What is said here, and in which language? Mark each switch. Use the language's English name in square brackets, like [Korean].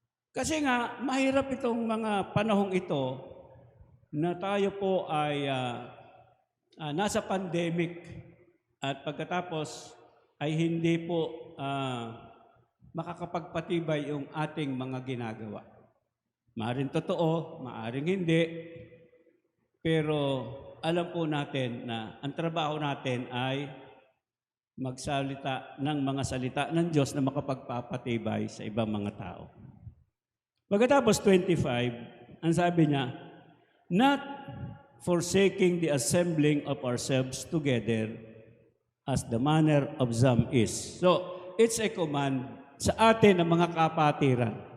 [Filipino] Kasi nga, mahirap itong mga panahong ito na tayo po ay nasa pandemic at pagkatapos ay hindi po makakapagpatibay yung ating mga ginagawa. Maaring totoo, maaring hindi, pero alam po natin na ang trabaho natin ay magsalita ng mga salita ng Diyos na makapagpapatibay sa ibang mga tao. Pagkatapos 25, ang sabi niya, [English] not forsaking the assembling of ourselves together as the manner of some is. So, it's a command [Filipino] sa atin ng mga kapatiran.